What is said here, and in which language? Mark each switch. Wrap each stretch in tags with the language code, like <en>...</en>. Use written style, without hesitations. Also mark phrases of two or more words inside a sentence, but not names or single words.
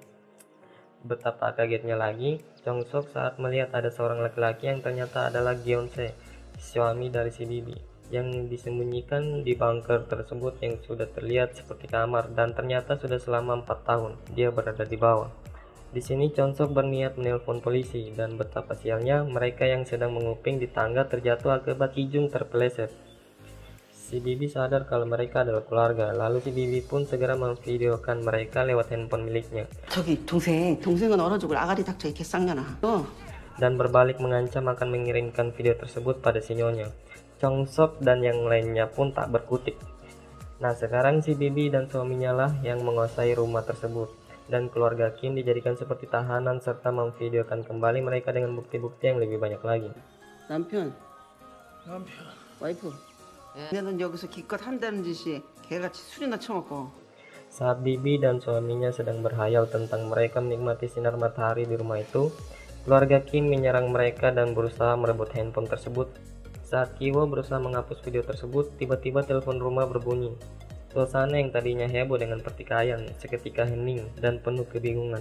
<id>Betapa kagetnya lagi Chong Sok saat melihat ada seorang laki-laki yang ternyata adalah Gyeon-se, suami dari si Bibi, yang disembunyikan di bunker tersebut yang sudah terlihat seperti kamar dan ternyata sudah selama 4 tahun dia berada di bawah. Di sini Chong Sok berniat menelpon polisi dan betapa sialnya mereka yang sedang menguping di tangga terjatuh akibat Ki Jung terpeleset. Si Bibi sadar kalau mereka adalah keluarga, lalu si Bibi pun segera memvideokan mereka lewat handphone miliknya</id> <ko>저기 동생은 얼어 죽을 아가리 닥쳐 이 개쌍년아.</ko> <id>dan berbalik mengancam akan mengirimkan video tersebut pada si Nyonya. Chong Sok dan yang lainnya pun tak berkutik. Nah, sekarang si Bibi dan suaminya lah yang menguasai rumah tersebut, dan keluarga Kim dijadikan seperti tahanan serta memvideokan kembali mereka dengan bukti-bukti yang lebih banyak lagi.</id> <ko>남편. 와이프. 얘는 여기서 기껏 한다는 짓이 개같이 술이나 처먹고.</ko> <id>Saat Bibi dan suaminya sedang berhayal tentang mereka menikmati sinar matahari di rumah itu, keluarga Kim menyerang mereka dan berusaha merebut handphone tersebut. Saat Kiwo berusaha menghapus video tersebut, tiba-tiba telepon rumah berbunyi. Suasana yang tadinya heboh dengan pertikaian seketika hening dan penuh kebingungan.</id>